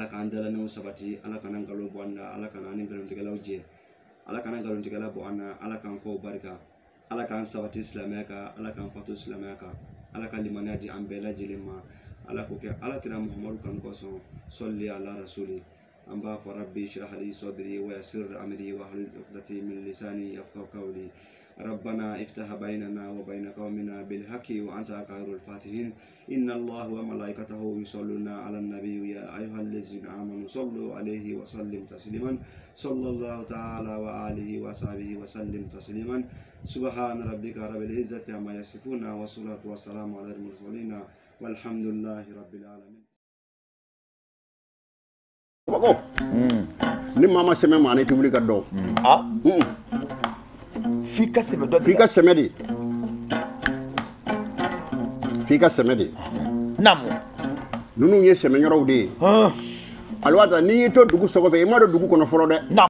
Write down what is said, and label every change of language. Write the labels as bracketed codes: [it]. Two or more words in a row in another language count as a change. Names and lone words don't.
[bm] k'an dalanɛw sabati ala kana nkalon bɔ an na ala kana ni nkalontigɛlaw jɛ ala kana nkalontigɛla bɔ an na ala k'an kɔw barika ala k'an sabati silamɛya kan ala k'an fato silamɛya kan ala ka limaniya di an bɛɛ lajɛlen ma ala k'o kɛ ala kira muhamadu kan kosɔn sɔli ala rasuli an b'a fɔ [ar] رب اشرح لي صدري ويسر أمري واحلل عقدة من لساني يفقهوا قولي ربنا افتح بيننا وبين قومنا بالحق وأنت خير الفاتحين إن الله وملائكته يصلون على النبي يا أيها الذين آمنوا صلوا عليه وسلم تسليما صلى الله تعالى وآله وصحبه وسلم تسليما سبحان ربك رب العزة عما يصفون والصلاة والسلام على المرسلين والحمد لله رب العالمين. [bm] ni mama sɛmɛ ma ne tɛ wuli ka dɔn f'i ka sɛmɛ dɔ f'i ka sɛmɛ de f'i ka sɛmɛ de namu ninnu ye sɛmɛ yɔrɔw de ye alwata n'i y'i to dugu sɔgɔ fɛ i ma don dugu kɔnɔ fɔlɔ dɛ